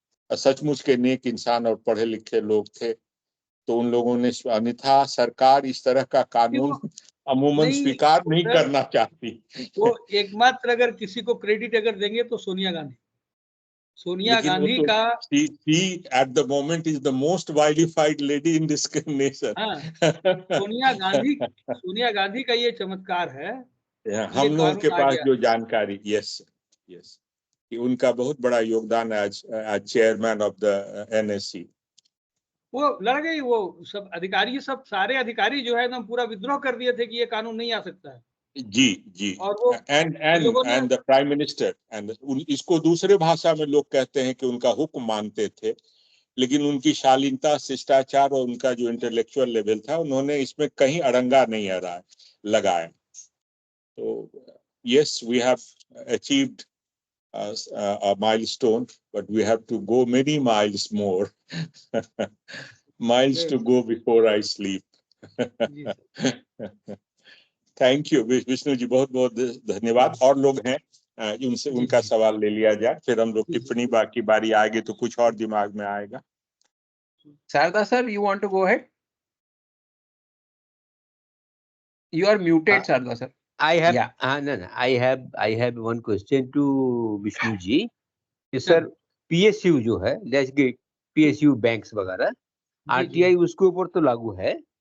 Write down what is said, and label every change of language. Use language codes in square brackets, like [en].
[hi] सचमुच के नेक इंसान और पढ़े लिखे लोग थे, तो उन लोगों ने, अन्यथा सरकार इस तरह का कानून अमूमन स्वीकार नहीं करना चाहती। वो एकमात्र अगर किसी को क्रेडिट अगर देंगे तो सोनिया गांधी का, [en] she at the moment is the most vilified lady in this nation. [hi] Sonia Gandhi का ये चमत्कार है, हम लोगों के पास जो जानकारी, यस कि उनका बहुत बड़ा योगदान है [en] As chairman of the NSC. [hi] वो लड़ गई, वो सब अधिकारी, सब सारे अधिकारी जो है ना पूरा विद्रोह कर दिए थे कि ये कानून नहीं आ सकता है। जी और वो [en] and the prime minister [hi] and इसको दूसरे भाषा में लोग कहते हैं कि उनका हुक्म मानते थे, लेकिन उनकी शालीनता, शिष्टाचार और उनका जो इंटेलेक्चुअल लेवल था, उन्होंने इसमें कहीं अड़ंगा नहीं लगाया। [en] तो yes, we have achieved a milestone, but we have to go many miles more. Miles to go before I sleep. Thank you [hi] Vishnu ji, बहुत बहुत धन्यवाद। और लोग हैं उनसे उनका सवाल ले लिया जाए, फिर हम लोग टिप्पणी बाकी बारी आएगी तो कुछ और दिमाग में आएगा। Sharda sir, [en] you want to go ahead? You are muted, Sarda sir. I have I have one question to Vishnu ji. [hi] Sir PSU जो है, जैसे PSU बैंक्स वगैरह, RTI उसके ऊपर तो लागू है।